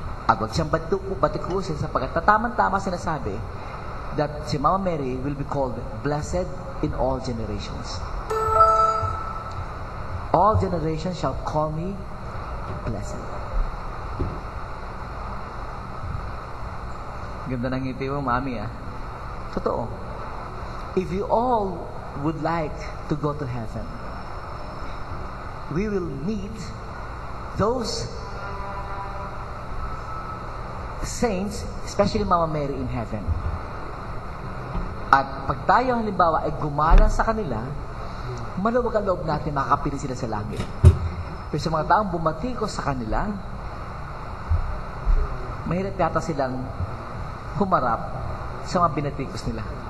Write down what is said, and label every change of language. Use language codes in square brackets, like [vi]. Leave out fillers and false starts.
[tl] Agad siyang batikusin sapagkat tama sinasabi [en] that si Mama Mary will be called blessed in all generations. All generations shall call me blessed. [tl] Ganda ng ngiti mo, Mami ah. Totoo. [en] If you all would like to go to heaven, we will meet those saints, especially Mama Mary in heaven. [tl] At pag tayo halimbawa ay gumala sa kanila, maluwag ang loob natin, makakapili sila sa langit. Pero sa mga taong bumatikos sa kanila, mahirap yata silang humarap sa mga binatikos nila.